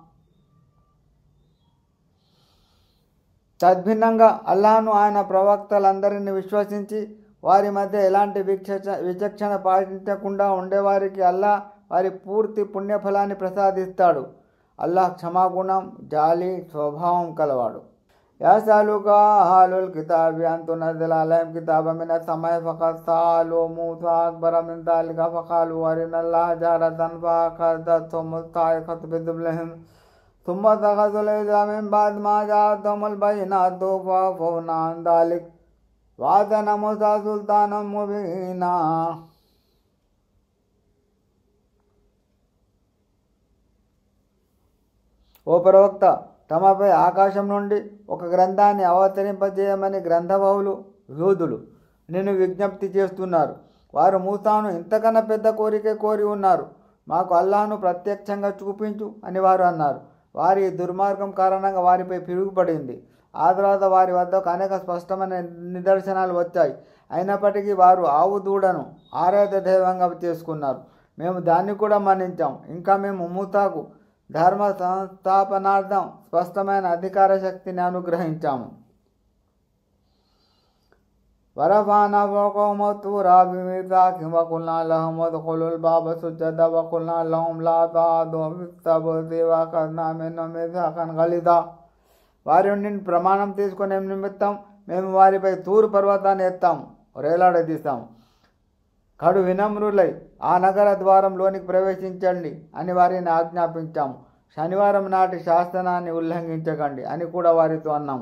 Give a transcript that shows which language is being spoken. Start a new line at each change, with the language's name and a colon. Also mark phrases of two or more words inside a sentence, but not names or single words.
Telugu: తద్భిన్నంగా అల్లాహ్ను ఆయన ప్రవక్తలందరినీ విశ్వసించి వారి మధ్య ఎలాంటి విచక్షణ పాటించకుండా ఉండేవారికి అల్లాహ్ వారి పూర్తి పుణ్యఫలాన్ని ప్రసాదిస్తాడు. అల్లాహ్ క్షమాగుణం, జాలి స్వభావం కలవాడు.
Arabic: يسألك أهل الكتاب أن تنزل عليهم كتابا من السماء فقد سألوا موسى أكبر من ذلك فقالوا أرنا الله جهرة فأخذتهم الصاعقة بذنوبهم ثم اتخذوا العجل من بعد ما جاءتهم البينات فعفونا عن ذلك وآتينا موسى سلطانا مبينا.
Telugu: ఓ ప్రవక్త, తమపై ఆకాశం నుండి ఒక గ్రంథాన్ని అవతరింపజేయమని గ్రంథబహులు యోధులు నిన్ను విజ్ఞప్తి చేస్తున్నారు. వారు మూసాను ఇంతకన్నా పెద్ద కోరిక కోరి ఉన్నారు. మాకు అల్లాహ్ను ప్రత్యక్షంగా చూపించు అని వారు అన్నారు. వారి దుర్మార్గం కారణంగా వారిపై పిడుగుపడింది. ఆ తర్వాత వారి వద్దకు అనేక స్పష్టమైన నిదర్శనాలు వచ్చాయి. అయినప్పటికీ వారు ఆవు దూడను ఆరాధ్య దైవంగా చేసుకున్నారు. మేము దాన్ని కూడా మన్నించాం. ఇంకా మేము మూసాకు ధర్మ సంస్థాపనార్థం స్పష్టమైన అధికార శక్తిని అనుగ్రహించాము.
Arabic: ورفعنا فوقهم الطور بميثاقهم وقلنا لهم ادخلوا الباب سجدا وقلنا لهم لا تعدوا في السبت وأخذنا منهم ميثاقا غليظا.
Telugu: వారి నుండి ప్రమాణం తీసుకునే నిమిత్తం మేము వారిపై తూరు పర్వతాన్ని ఎత్తాము, రేలాడదీస్తాము. కడు వినమ్రులై ఆ నగర ద్వారంలోనికి ప్రవేశించండి అని వారిని ఆజ్ఞాపించాము. శనివారం నాటి శాసనాన్ని ఉల్లంఘించకండి అని కూడా వారితో అన్నాము.